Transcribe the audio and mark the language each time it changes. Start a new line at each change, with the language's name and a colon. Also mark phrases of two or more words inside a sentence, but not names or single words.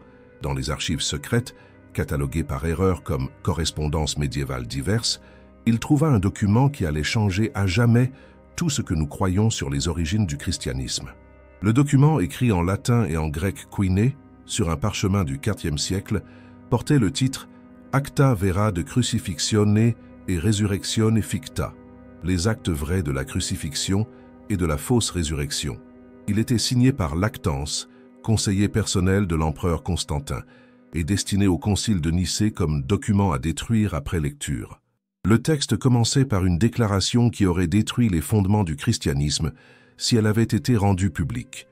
French: Dans les archives secrètes, cataloguées par erreur comme correspondances médiévales diverses, il trouva un document qui allait changer à jamais tout ce que nous croyons sur les origines du christianisme. Le document, écrit en latin et en grec koiné, sur un parchemin du IVe siècle, portait le titre «
Latin: Acta vera de crucifixione et resurrectione ficta »,
French: les actes vrais de la crucifixion et de la fausse résurrection. Il était signé par Lactance, conseiller personnel de l'empereur Constantin, et destiné au concile de Nicée comme document à détruire après lecture. Le texte commençait par une déclaration qui aurait détruit les fondements du christianisme si elle avait été rendue publique.